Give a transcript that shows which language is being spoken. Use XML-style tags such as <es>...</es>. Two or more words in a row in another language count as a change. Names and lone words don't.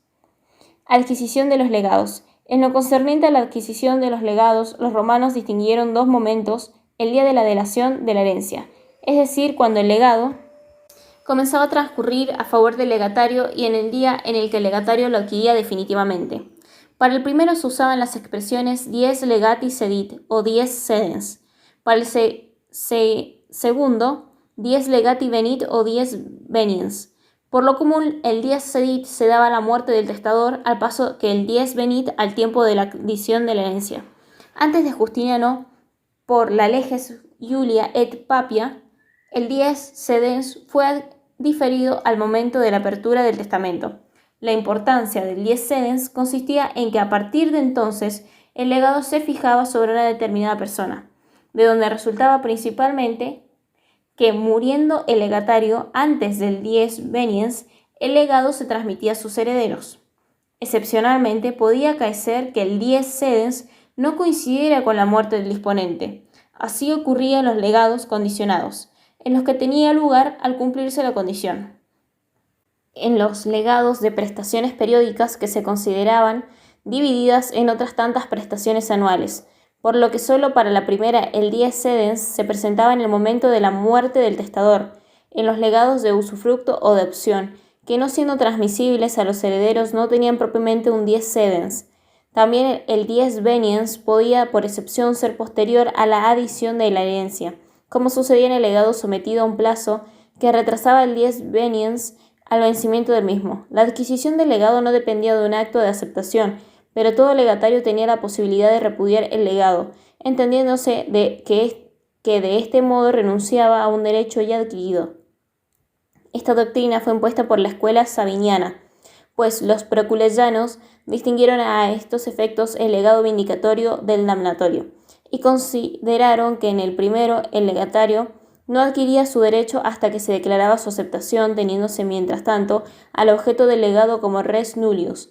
<es>Adquisición de los legados. En lo concerniente a la adquisición de los legados, los romanos distinguieron dos momentos: el día de la delación de la herencia, es decir, cuando el legado comenzaba a transcurrir a favor del legatario, y en el día en el que el legatario lo adquiría definitivamente. Para el primero se usaban las expresiones</es> <la>dies legati cedit</la> <es>o</es> <la>dies cedens.</la> <es>Para el segundo,</es> <la>dies legati venit o dies veniens.</la> <es>Por lo común, el</es> <la>dies cedit</la> <es>se daba a la muerte del testador, al paso que el</es> <la>dies venit</la> <es>al tiempo de la adquisición de la herencia. Antes de Justiniano, por la leges Iulia et Papia, el</es> <la>dies sedens</la> <es>fue diferido al momento de la apertura del testamento. La importancia del</es> <la>dies sedens</la> <es>consistía en que a partir de entonces el legado se fijaba sobre una determinada persona, de donde resultaba principalmente que muriendo el legatario antes del</es> <la>dies veniens,</la> <es>el legado se transmitía a sus herederos. Excepcionalmente podía acaecer que el</es> <la>dies sedens</la> <es>no coincidiera con la muerte del disponente. Así ocurría en los legados condicionados, en los que tenía lugar al cumplirse la condición. En los legados de prestaciones periódicas que se consideraban divididas en otras tantas prestaciones anuales, por lo que solo para la primera el</es> <la>dies sedens</la> <es>se presentaba en el momento de la muerte del testador, en los legados de usufructo o de opción, que no siendo transmisibles a los herederos no tenían propiamente un</es> <la>dies sedens.</la> <es>También el</es> <la>dies veniens</la> <es>podía por excepción ser posterior a la adición de la herencia, como sucedía en el legado sometido a un plazo que retrasaba el</es> <la>dies veniens</la> <es>al vencimiento del mismo. La adquisición del legado no dependía de un acto de aceptación, pero todo legatario tenía la posibilidad de repudiar el legado, entendiéndose que de este modo renunciaba a un derecho ya adquirido. Esta doctrina fue impuesta por la escuela sabiniana, pues los proculeyanos distinguieron a estos efectos el legado vindicatorio del damnatorio, y consideraron que en el primero el legatario no adquiría su derecho hasta que se declaraba su aceptación, teniéndose mientras tanto al objeto del legado como</es> <la>res nullius.</la>